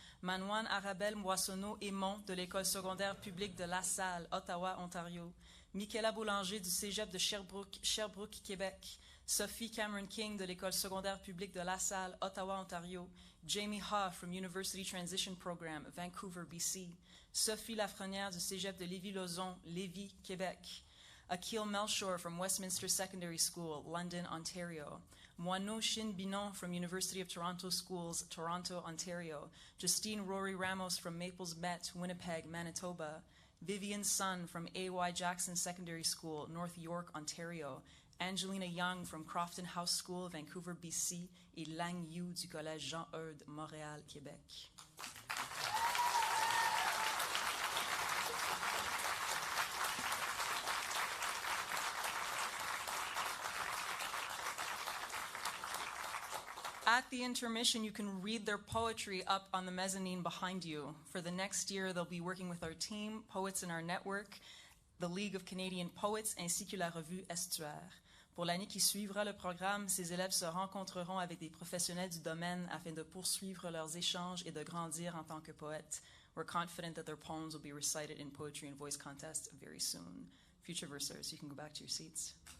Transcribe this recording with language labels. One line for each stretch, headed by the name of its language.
French: Manouane Arabelle Moissonneau-Aymon de l'École secondaire publique de La Salle, Ottawa, Ontario. Michaela Boulanger du Cégep de Sherbrooke, Québec. Sophie Cameron King de l'École secondaire publique de La Salle, Ottawa, Ontario.
English: Jamie Ha from University Transition Program, Vancouver, BC.
French: Sophie Lafrenière du Cégep de Lévis-Lauzon, Lévis, Québec.
English: Akil Melchor from Westminster Secondary School, London, Ontario. Moineau Shin Binon from University of Toronto Schools, Toronto, Ontario. Justine Rory Ramos from Maples Met, Winnipeg, Manitoba. Vivian Sun from A.Y. Jackson Secondary School, North York, Ontario. Angelina Young from Crofton House School, Vancouver, BC.
French: Et Lang Yu du Collège Jean-Eudes, Montréal, Québec.
English: At the intermission, you can read their poetry up on the mezzanine behind you. For the next year, they'll be working with our team, Poets in Our Network, the League of Canadian Poets,
French: ainsi que la revue Estuaire. Pour l'année qui suivra le programme, ces élèves se rencontreront avec des professionnels du domaine afin de poursuivre leurs échanges et de grandir en tant que poètes.
English: We're confident that their poems will be recited in poetry and voice contests very soon. Future versers, you can go back to your seats.